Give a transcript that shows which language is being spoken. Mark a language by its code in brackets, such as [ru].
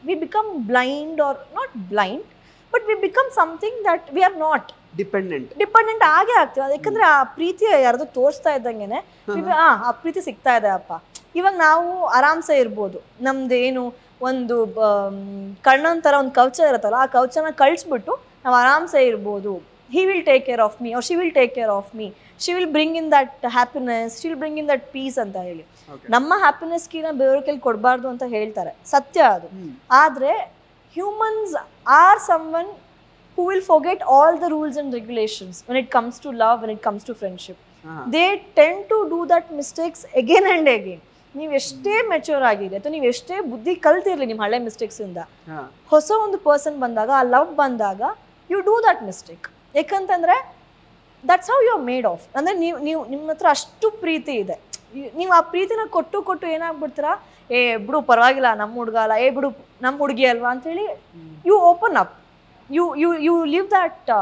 [en] we become blind or not blind, but we become something that we are not dependent [kn] ಆಗೇ ಆಗ್ತೀವಿ. ಯಾಕಂದ್ರೆ ಆ ಪ್ರೀತಿ ಯಾರ್ದು ತೋರಿಸ್ತಾ ಇದ್ದಂಗೆನೆ ಆ ಪ್ರೀತಿ ಸಿಗ್ತಾ ಇದೆ ಅಪ್ಪ. ಇವಾಗ ನಾವು ಆರಾಮ್ಸೆ ಇರ್ಬೋದು, ನಮ್ದೇನು ಒಂದು ಕಣ್ಣೊಂಥರ ಒಂದು ಕವಚ ಇರುತ್ತಲ್ಲ, ಆ ಕವಚನ ಕಳಿಸ್ಬಿಟ್ಟು ನಾವು ಆರಾಮ್ಸೆ ಇರ್ಬೋದು. [en] he will take care of me or she will take care of me, she will bring in that happiness, she will bring in that peace [kn] ಅಂತ ಹೇಳಿ. ನಮ್ಮ ಹ್ಯಾಪಿನೆಸ್ಗಿನ ಬೇರೆಯವ್ರ ಕೈಲಿ ಕೊಡಬಾರ್ದು ಅಂತ ಹೇಳ್ತಾರೆ, ಸತ್ಯ ಅದು. [en] ಆದರೆ humans are someone who will forget all the rules and regulations when it comes to love, when it comes to friendship. They tend to do that mistakes again and again. [kn] ನೀವು ಎಷ್ಟೇ ಮೆಚೂರ್ ಆಗಿರಿ ಅಥವಾ ನೀವು ಎಷ್ಟೇ ಬುದ್ಧಿ ಕಲ್ತಿರ್ಲಿ ನಿಮ್ಮ ಹಳೆ mistakes ಇಂದ, ಹೊಸ ಒಂದು ಪರ್ಸನ್ ಬಂದಾಗ, ಆ ಲವ್ ಬಂದಾಗ, [en] You do that mistake. [kn] ಯಾಕಂತಂದ್ರೆ [en] That's how you are made of. [kn] ಅಂದರೆ ನೀವು ನಿಮ್ಮ ಹತ್ರ ಅಷ್ಟು ಪ್ರೀತಿ ಇದೆ, ನೀವು ಆ ಪ್ರೀತಿನ ಕೊಟ್ಟು ಏನಾಗ್ಬಿಡ್ತೀರಾ, ಏ ಬಿಡು ಪರವಾಗಿಲ್ಲ ನಮ್ಮ ಹುಡುಗ ಅಲ್ಲ, ಏ ಬಿಡು ನಮ್ಮ ಹುಡುಗಿ ಅಲ್ವಾ ಅಂತೇಳಿ [en] You open up, you live that.